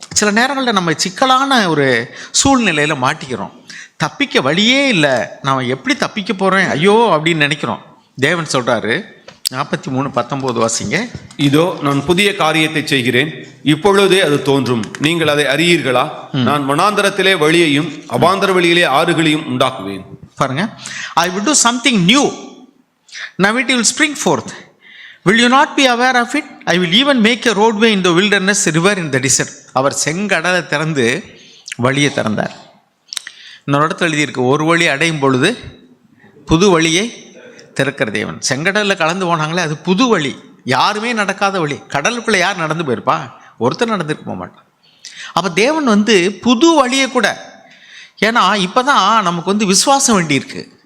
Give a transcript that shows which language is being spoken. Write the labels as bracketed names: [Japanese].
[Tamil] சில நேரங்களில் நம்ம சிக்கலான ஒரு சூழ்நிலையில் மாட்டிக்கிறோம், தப்பிக்க வழியே இல்லை, நான் எப்படி தப்பிக்க போகிறேன் ஐயோ அப்படின்னு நினைக்கிறோம். தேவன் சொல்கிறாரு, 43:19 வாசிங்க. இதோ நான் புதிய காரியத்தை செய்கிறேன், இப்பொழுதே அது தோன்றும், நீங்கள் அதை அறியீர்களா? நான் வனாந்தரத்திலே வழியையும் அவாந்தர வழியிலே ஆறுகளையும் உண்டாக்குவேன். பாருங்க, [English] I will do something new, now it will spring forth, will you not be aware of it? I will even make a roadway in the wilderness, river in the desert. [Tamil] அவர் செங்கடலை திறந்து வழியை திறந்தார். இன்னொரு இடத்துல எழுதியிருக்கு, ஒரு வழி அடையும் பொழுது புது வழியை திறக்கிற தேவன். செங்கடலில் கலந்து போனாங்களே, அது புது வழி, யாருமே நடக்காத வழி. கடலுக்குள்ளே யார் நடந்து போயிருப்பா? ஒருத்தர் நடந்துட்டு போக மாட்டான். அப்போ தேவன் புது வழியை கூட, ஏன்னா இப்போ தான் நமக்கு விசுவாசம் வேண்டியிருக்கு.